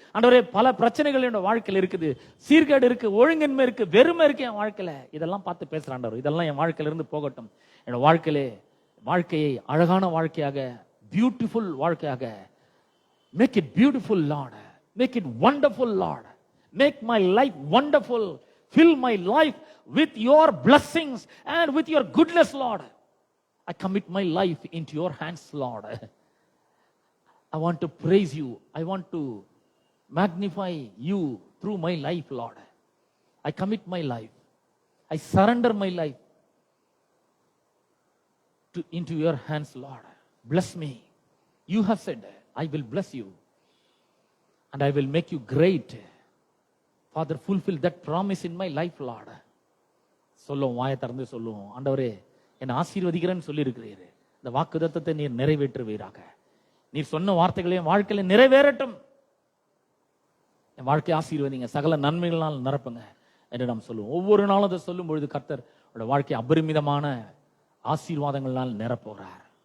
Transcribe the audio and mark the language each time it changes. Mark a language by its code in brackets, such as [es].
[ta] ஆண்டவரே, பல பிரச்சனைகள் என்னோட வாழ்க்கையில் இருக்குது, சீர்கேடு இருக்கு, ஒழுங்கின்மை இருக்கு, வெறுமை இருக்கு என் வாழ்க்கையில. இதெல்லாம் பார்த்து பேசுறேன் ஆண்டவர். இதெல்லாம் என் வாழ்க்கையில இருந்து போகட்டும். என்னோட வாழ்க்கையை அழகான வாழ்க்கையாக, பியூட்டிஃபுல் வாழ்க்கையாக, [en] Make it beautiful Lord, make it wonderful Lord, make my life wonderful. Fill my life with your blessings and with your goodness, Lord. I commit my life into your hands, Lord. I want to praise you. I want to magnify you through my life, Lord. I commit my life. I surrender my life into your hands, Lord. Bless me. You have said, I will bless you and I will make you great. Father, fulfill that promise in my life, Lord. [ta] சொல்லுவோம், வாயை திறந்து சொல்லுவோம். ஆண்டவரே, என்னை ஆசீர்வதிக்கிறேன்னு சொல்லி இருக்கிறீர். இந்த வாக்குத்தத்தத்தை நீர் நிறைவேற்றுவீராக. நீர் சொன்ன வார்த்தைகளையும் வாழ்க்கையில நிறைவேறட்டும். என் வாழ்க்கையை ஆசீர்வதிங்க, சகல நன்மைகளால் நிரப்புங்க என்று நாம் சொல்லுவோம். ஒவ்வொரு நாளும் அதை சொல்லும் பொழுது கர்த்தர் வாழ்க்கை அபரிமிதமான ஆசீர்வாதங்களால் நிரப்புகிறார்.